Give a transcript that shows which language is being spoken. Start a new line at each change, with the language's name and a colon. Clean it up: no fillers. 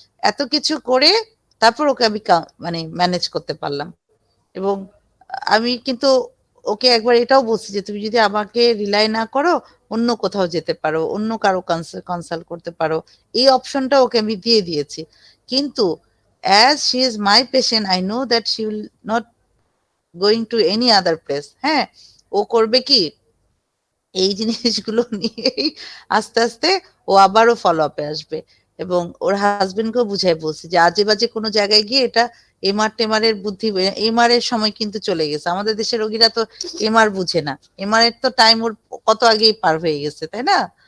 Bangla: এত কিছু করে তারপর ওকে আমি মানে ম্যানেজ করতে পারলাম। এবং আমি কিন্তু ওকে একবার এটাও বলছি যে তুমি যদি আমাকে রিলাই না করো, অন্য কোথাও যেতে পারো, অন্য কারো কনসাল্ট করতে পারো, এই অপশনটা ওকে আমি দিয়ে দিয়েছি।
English: কিন্তু as she is my patient, I know that she will not going to any other place.
Bangla: হ্যাঁ, ও করবে কি, এই জিনিসগুলো নিয়েই আস্তে আস্তে ও আবারও ফলো আপে আসবে। এবং ওর হাজবেন্ডকেও বুঝাই বলছি যে আজে বাজে কোনো জায়গায় গিয়ে এটা এমআর টেমারের বুদ্ধি, এমআর এর সময় কিন্তু চলে গেছে। আমাদের দেশের রোগীরা তো এমআর বুঝে না, এমআর এর তো টাইম ওর কত আগেই পার হয়ে গেছে, তাই না?